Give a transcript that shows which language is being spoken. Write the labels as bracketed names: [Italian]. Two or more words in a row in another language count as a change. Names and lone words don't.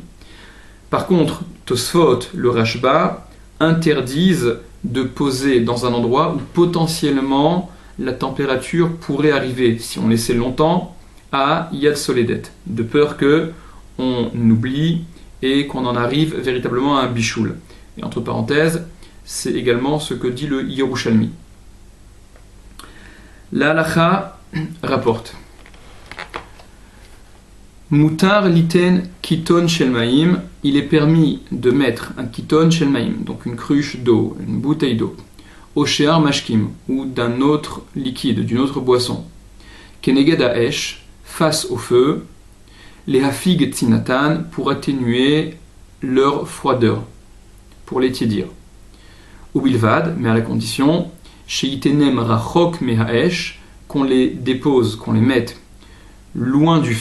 [French] Par contre, Tosfot, le Rashba, interdisent de poser dans un endroit où potentiellement la température pourrait arriver, si on laissait longtemps, à Yad Soledet, de peur que on oublie et qu'on en arrive véritablement à un bichoul. Et entre parenthèses, c'est également ce que dit le Yerushalmi. La halacha rapporte [Hebrew] מותר ליתן קיתון של מים, [French] il est permis de mettre un [Hebrew] קיתון של מים, [French] donc une cruche d'eau, une bouteille d'eau, au [Hebrew] שאר משקים, [French] ou d'un autre liquide, d'une autre boisson, [Hebrew] כנגד האש, [French] face au feu, les [Hebrew] להפיג צינתן, [French] pour atténuer leur froideur, pour les tiédir. Ou bilvad, mais à la condition, [Hebrew] שיתנם רחוק מהאש, [French] qu'on les dépose, qu'on les mette loin du